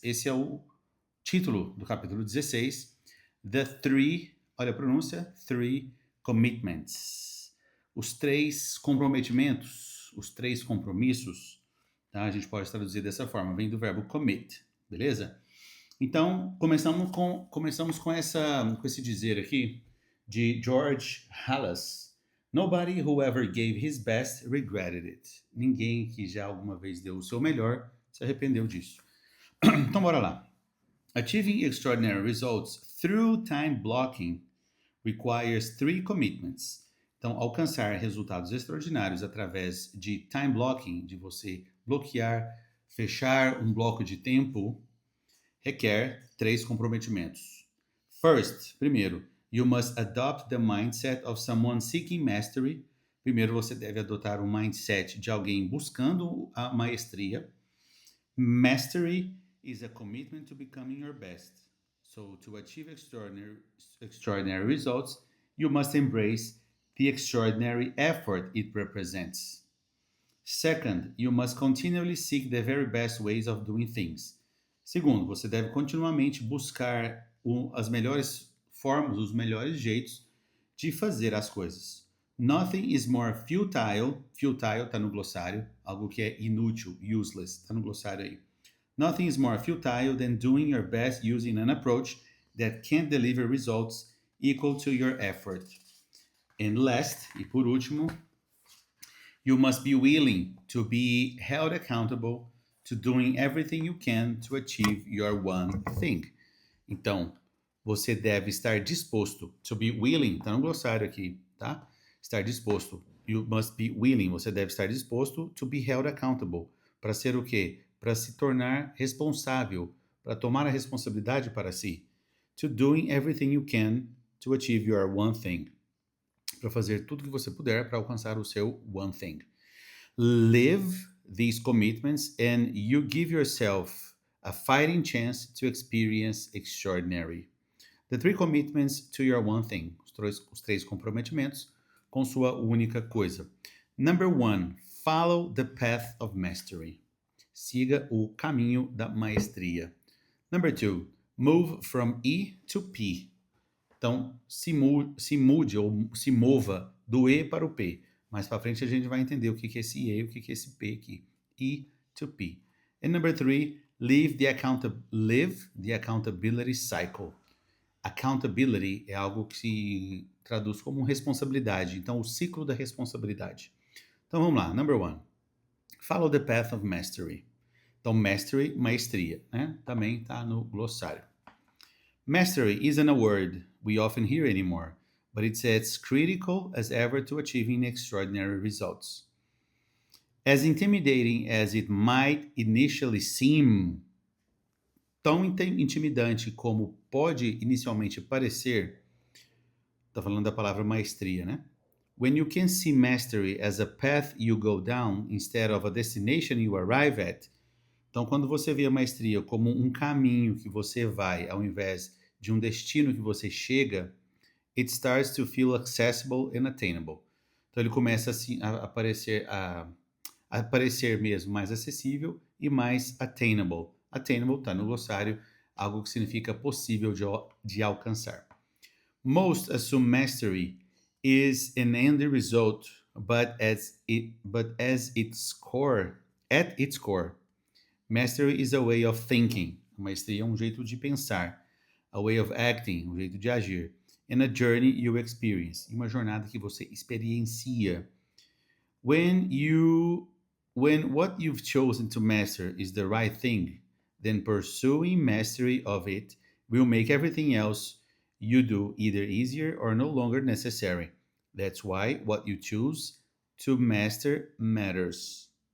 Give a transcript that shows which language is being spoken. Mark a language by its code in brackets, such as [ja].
[pt] Esse é o título do capítulo 16. The Three, olha a pronúncia, [en] Three Commitments. [pt] Os três comprometimentos, os três compromissos, tá? A gente pode traduzir dessa forma, vem do verbo commit, beleza? Então, começamos com esse dizer aqui de George Halas. [en] Nobody who ever gave his best regretted it. [pt] Ninguém que já alguma vez deu o seu melhor se arrependeu disso. Então, bora lá. [en] Achieving extraordinary results through time blocking requires three commitments. [pt] Então, alcançar resultados extraordinários através de time blocking, de você bloquear, fechar um bloco de tempo, requer três comprometimentos. [en] First, [pt] primeiro, [en] you must adopt the mindset of someone seeking mastery. [pt] Primeiro, você deve adotar um mindset de alguém buscando a maestria. [en] Mastery is a commitment to becoming your best. So, to achieve extraordinary results, you must embrace the extraordinary effort it represents. Second, you must continually seek the very best ways of doing things. [pt] Segundo, você deve continuamente buscar as melhores formas, os melhores jeitos de fazer as coisas. [en] Nothing is more futile, [pt] futile está no glossário, algo que é inútil, useless, está no glossário aí. [en] Nothing is more futile than doing your best using an approach that can't deliver results equal to your effort. And last, [pt] e por último, [en] you must be willing to be held accountable to doing everything you can to achieve your one thing. [pt] Então, você deve estar disposto, [en] to be willing, [pt] tá no glossário aqui, tá? Estar disposto. [en] You must be willing, [pt] você deve estar disposto [en] to be held accountable. [pt] Para ser o quê? Para se tornar responsável, para tomar a responsabilidade para si. [en] To doing everything you can to achieve your one thing. [pt] Para fazer tudo que você puder para alcançar o seu one thing. [en] Live these commitments and you give yourself a fighting chance to experience extraordinary. The three commitments to your one thing. [pt] Os três comprometimentos com sua única coisa. [en] Number one, follow the path of mastery. [pt] Siga o caminho da maestria. [en] Number two, move from E to P. [pt] Então, se mude ou se mova do E para o P. Mais para frente a gente vai entender o que é esse E e o que é esse P aqui. [en] E to P. And number three, live the accountability cycle. [pt] Accountability é algo que se traduz como responsabilidade. Então, o ciclo da responsabilidade. Então, vamos lá. [en] Number one, follow the path of mastery. [pt] Então, mastery, maestria, né? Também está no glossário. [en] Mastery isn't a word we often hear anymore, but it's as critical as ever to achieving extraordinary results. As intimidating as it might initially seem, [pt] tão intimidante como pode inicialmente parecer, está falando da palavra maestria, né? [en] When you can see mastery as a path you go down instead of a destination you arrive at, [pt] então, quando você vê a maestria como um caminho que você vai, ao invés de um destino que você chega, [en] it starts to feel accessible and attainable. [pt] Então, ele começa assim, a parecer mesmo mais acessível e mais attainable. Attainable está no glossário, algo que significa possível de alcançar. [en] Most assume mastery is an end result, but at its core, mastery is a way of thinking. [pt] A maestria é um jeito de pensar. [en] A way of acting, [pt] um jeito de agir. [en] and a journey you experience. [pt] E uma jornada que você experiencia. [en] When what you've chosen to master is the right thing, then pursuing mastery of it will make everything else you do either easier or no longer necessary. That's why what you choose to master matters.